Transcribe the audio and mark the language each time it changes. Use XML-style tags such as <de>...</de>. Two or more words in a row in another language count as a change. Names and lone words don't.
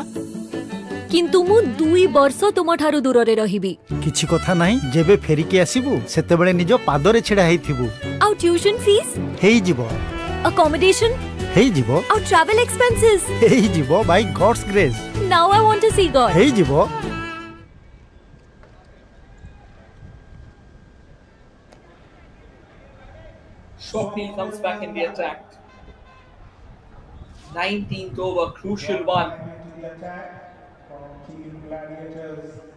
<or>କିନ୍ତୁ ମୁଁ 2 ବର୍ଷ ତୁମଠାରୁ ଦୂରରେ ରହିବି। କିଛି କଥା ନାହିଁ, ଯେବେ ଫେରିକି ଆସିବୁ ସେତେବେଳେ ନିଜ ପାଦରେ ଛିଡ଼ା ହେଇଥିବୁ। ଆଉ</or> <en>tuition fees,</en> <or>ହେଇଯିବ ଆକୋମୋଡେସନ, ହେଇଯିବ ଆଉ</or> <en>travel expenses.</en> <or>ହେଇଯିବ</or> <en>by God's grace. Now I want to see God.</en> <or>ହେଇଯିବ।</or> <en>Swapnil comes back in the attack. 19th over, crucial one. Into the attack from Team Gladiators.</en>